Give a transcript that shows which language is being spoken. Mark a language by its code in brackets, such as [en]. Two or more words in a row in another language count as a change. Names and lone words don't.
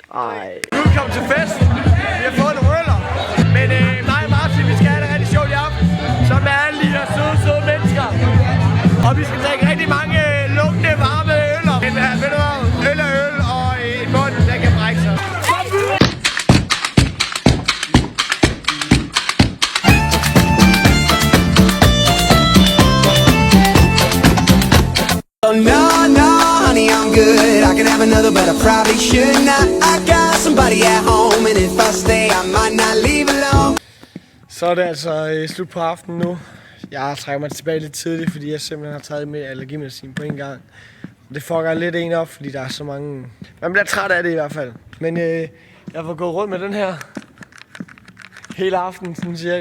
[da] Ej. Nu er vi kommet til fest. Vi har fået nogle øller. Men mig og Martin, vi skal have det rigtig sjovt i aften. Som er alle de her søde mennesker. Og vi skal drikke rigtig mange lugtende varme øller. Men ved du hvad? Øl er øl, og en mund, der kan brække sig. [en] Oh no, no, honey, I'm good. I could have another, but I probably should not. I got somebody at home, and if I stay, I might not leave alone. [da] Så er det altså slut på aftenen nu. Jeg trækker mig tilbage lidt tidligt, fordi jeg simpelthen har taget med allergimedicin på en gang. Det fucker lidt en op, fordi der er så mange... Man bliver træt af det i hvert fald. Men jeg får gået rundt med den her hele aftenen, sådan cirka.